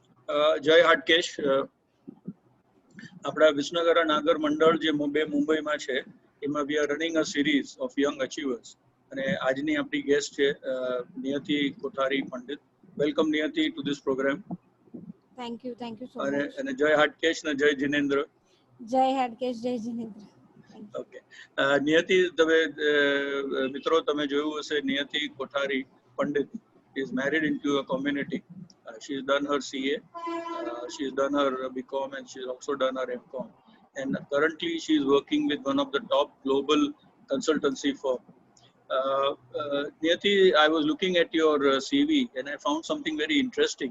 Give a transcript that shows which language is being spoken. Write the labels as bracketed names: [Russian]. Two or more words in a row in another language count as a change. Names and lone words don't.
[Gujarati] જય હાટકેશ. આપણા વિસનગર નાગર મંડળ જે મુંબઈમાં છે એમાં [English] we are running a series of young achievers [Gujarati] અને આજની આપણી guest છે નિયતિ કોઠારી પંડિત. [English] વેલકમ નિયતિ to this program. Thank you so much. [Gujarati] અને જય હાટકેશ ને જય જિનેન્દ્ર. જય હાટકેશ, જય જિનેન્દ્ર. ઓકે, નિયતિ, તમે મિત્રો તમે જોયું હશે, નિયતિ કોઠારી પંડિત [English] is married into a community. She's done her CA, she's done her BCom, and she's also done her MCom. And currently she's working with one of the top global consultancy firm. Niyati, I was looking at your CV and I found something very interesting.